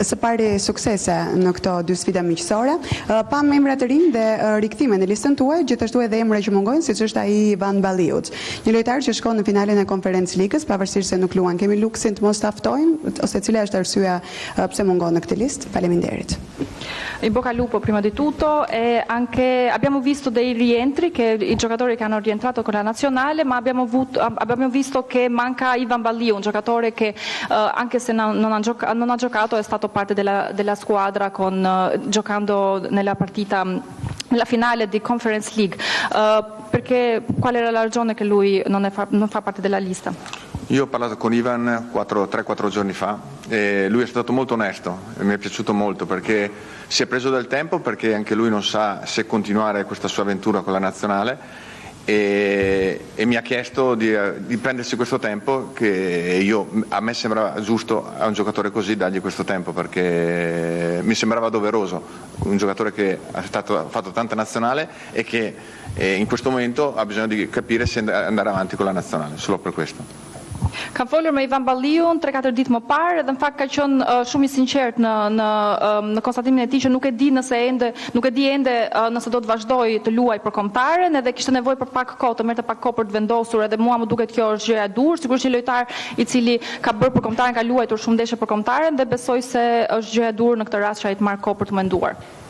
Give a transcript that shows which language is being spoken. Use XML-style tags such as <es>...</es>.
<sq>Së pari suksese në këto dy sfida miqësore. Pa emra të rinj dhe rikthime në listën tuaj, gjithashtu edhe emra që mungojnë, siç është ai Ivan Balliut. Një lojtar që shkon në finalen e Konferencë Ligës, pavarësisht se nuk luan. Kemi luksin të mos ta ftojmë ose cila është arsyeja pse mungon në këtë listë? Faleminderit.</sq> <it>In bocca al lupo prima di tutto e anche abbiamo visto dei rientri che i giocatori che hanno rientrato con la nazionale, ma abbiamo visto che manca Ivan Balliu, un giocatore che anche se non ha giocato è stato parte della squadra giocando nella partita nella finale di Conference League. Perché qual era la ragione che lui non fa parte della lista? Io ho parlato con Ivan 3-4 giorni fa e lui è stato molto onesto e mi è piaciuto molto perché si è preso del tempo, perché anche lui non sa se continuare questa sua avventura con la nazionale e mi ha chiesto di prendersi questo tempo che a me sembrava giusto a un giocatore così dargli questo tempo, perché mi sembrava doveroso, un giocatore che ha fatto tanta nazionale e che in questo momento ha bisogno di capire se andare avanti con la nazionale, solo per questo.</it> <sq>Kam folur me Ivan Balliun 3-4 ditë më parë dhe në fakt ka qenë shumë i sinqert në konstatimin e tij që nuk e di ende nëse do të vazhdoj të luaj për kombëtaren, edhe kishte nevojë për pak kohë, të merrte pak kohë për të vendosur, edhe mua më duket kjo është gjëja e dur, sigurisht një lojtar i cili ka bërë për kombëtaren, ka luajtur shumë ndeshje për kombëtaren dhe besoj se është gjëja e dur në këtë rast që ai të marrë kohë për të menduar.</sq>